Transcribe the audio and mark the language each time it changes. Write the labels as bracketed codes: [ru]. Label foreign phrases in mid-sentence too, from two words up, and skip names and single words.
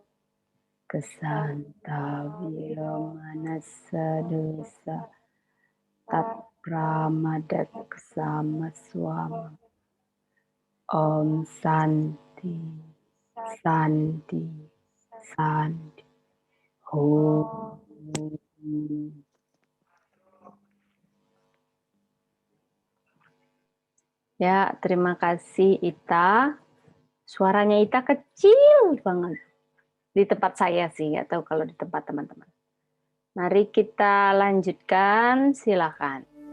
[sa] Kasantavyo Manasadosa Tat Pramadat Samaswam Om Santi Santi Santi Om. [id] Ya, terima kasih Ita. Suaranya Ita kecil banget. Di tempat saya sih, nggak tahu kalau di tempat teman-teman. Mari kita lanjutkan, silakan.